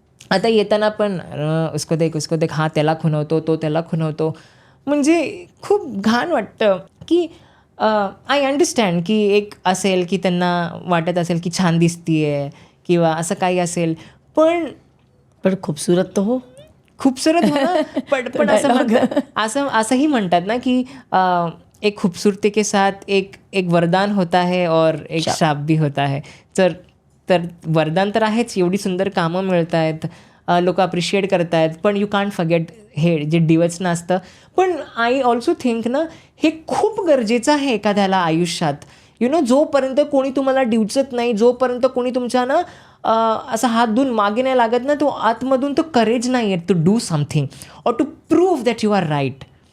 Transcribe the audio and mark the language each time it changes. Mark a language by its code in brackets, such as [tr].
[mr] आता येताना पण [hi] उसको देख, [mr] हा त्याला खुणवतो, तो त्याला खुणवतो. म्हणजे खूप घाण वाटतं की [en] I understand [mr] की एक असेल की त्यांना वाटत असेल की छान दिसतीये किंवा असं काही असेल, पण खूपसूरत तर हो, [hi] खूबसूरत हो ना. [mr] पण असंही म्हणतात ना की [hi] एक खूबसूरती के साथ एक वरदान होता है और एक श्राप भी होता है. [mr] तर वरदान तर आहेच, एवढी सुंदर कामं मिळत आहेत, लोक अप्रिशिएट करत आहेत, पण [en] you can't forget [mr] हे जे डिवचणं असतं. पण [en] I also think [mr] ना हे खूप गरजेचं आहे एखाद्याला आयुष्यात. जोपर्यंत कोणी तुम्हाला डिवचत नाही, जोपर्यंत कोणी तुमच्या ना असा हात धुवून मागे नाही लागत ना, तो आतमधून तो करेज नाही आहे [en] To do something or to prove that you are right.